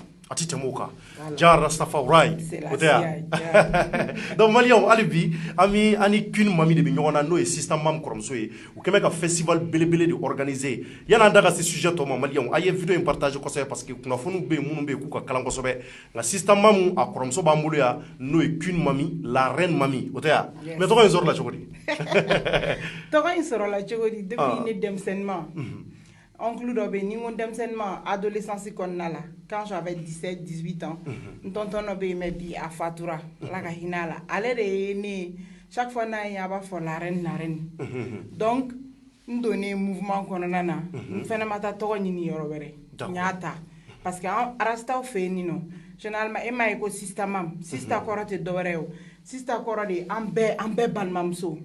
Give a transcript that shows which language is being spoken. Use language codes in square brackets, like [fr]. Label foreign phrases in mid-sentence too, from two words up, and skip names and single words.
[bm] a tɛ tɛmɛ o kan ja Rastafari o tɛ yan donc maliyɛnw hali bi an ni Queen Mami de bɛ ɲɔgɔn na n'o ye Sister Mam kɔrɔmuso ye u kɛn bɛ ka festival belebele de organiser yan'an da ka se sujet tɔ ma maliyɛnw a ye video in partage kosɛbɛ [fr] parce que [bm] kunnafoniw bɛ yen minnu bɛ yen k'u ka kalan kosɛbɛ nka Sister Mam a kɔrɔmuso b'an bolo yan n'o ye Queen Mami [fr] la reine [bm] Mami o tɛ yan mais tɔgɔ in sɔrɔla cogo di tɔgɔ in sɔrɔla cogo di depuis ne denmisɛnninma oncle dɔ bɛ yen ni n ko denmisɛnninma adolescence kɔnɔna la [fr] quand j'avais 17-18 ans [bm] n tonton dɔ bɛ yen mais bi a fatura ala ka hinɛ a la ale de ye ne [fr] chaque fois [bm] n'a ye a b'a fɔ [fr] la reine [bm] donc n donnen mouvement kɔnɔna na n fana ma taa tɔgɔ ɲini yɔrɔ wɛrɛ n y'a ta [fr] parce que [bm] an rastaw fɛ yen nɔ généralement e m'a ye ko Sister Mam Sister kɔrɔ tɛ dɔwɛrɛ ye o Sister kɔrɔ de an bɛɛ balimamuso